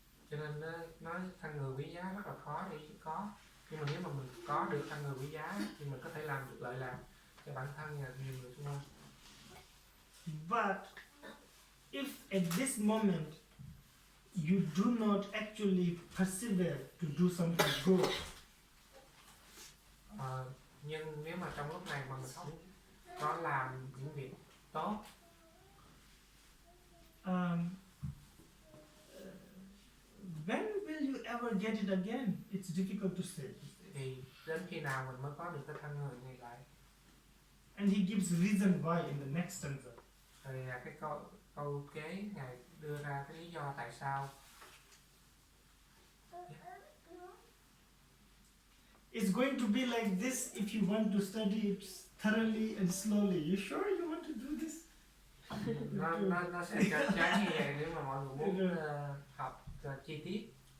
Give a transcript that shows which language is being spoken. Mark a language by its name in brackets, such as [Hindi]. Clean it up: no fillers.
[Vietnamese] Cho nên nói thân người quý giá rất là khó để có. Nhưng mà nếu mà mình có được thân người quý giá thì mình có thể làm được lợi lạc cho bản thân và nhiều người xung quanh. [English] But if at this moment you do not actually persevere to do something good, [Vietnamese] Nhưng nếu mà trong lúc này mà mình không có làm những việc tốt, [English] when will you ever get it again? It's difficult to say. [Vietnamese] thì đến khi nào mình mới có được cái thân người này lại? [English] And he gives reason why in the next stanza. [Vietnamese] Thì là cái câu kế ngài đưa ra cái lý do tại sao. [English] It's going to be like this if you want to study it thoroughly and slowly. You sure you want to do this? [Vietnamese] Nó sẽ chắc chắn như vậy nếu mà mọi người muốn học chi tiết.